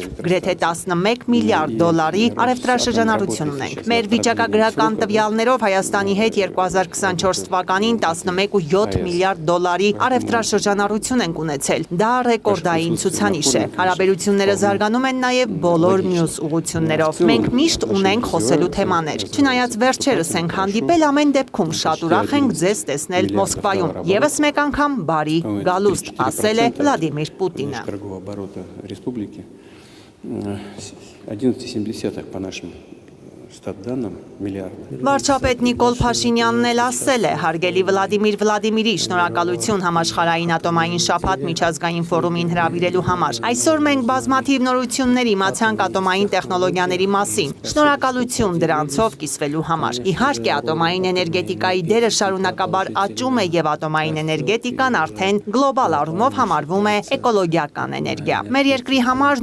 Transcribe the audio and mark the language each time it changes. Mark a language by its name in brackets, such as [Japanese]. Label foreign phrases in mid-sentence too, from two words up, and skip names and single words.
[Armenian] գրեթե 11 միլիարդ դոլարի առևտրաշրջանառություն ունենք։ Մեր վիճակագրական տվյալներով Հայաստանի հետ 2024 թվականին 11.7 միլիարդ դոլարի առևտրաշրջանառություն ենք ունեցել։ Դա ռեկորդային ցուցանիշ է։ Հարաբերությունները զարգանում են նաև բոլոր մյուս ուղղություններով։ Մենք միշտ ունենք խոսելու թեմաներ։ Չնայած վերջերս ենք հանդիպել, ամեն դեպքում շատ ուրախ ենք ձեզ տեսնել Մոսկվայում։ Եվս մեկ անգամ բարի գալուստ, ասել է Վլադիմիր Պուտինը։ [Russian] 11,7 по нашим статданным миллиардов. [Armenian] Վարչապետ Նիկոլ Փաշինյանն էլ ասել է. «Հարգելի Վլադիմիր Վլադիմիրի, շնորհակալություն համաշխարհային ատոմային շաբաթ միջազգային ֆորումին հրավիրելու համար։ Այսօր մենք բազմաթիվ նորություններ իմացանք ատոմային տեխնոլոգիաների մասին։ Շնորհակալություն դրանցով կիսվելու համար։ Իհարկե, ատոմային էներգետիկայի դերը շարունակաբար աճում է եւ ատոմային էներգետիկան արդեն գլոբալ առումով համարվում է էկոլոգիական էներգիա։ Մեր երկրի համար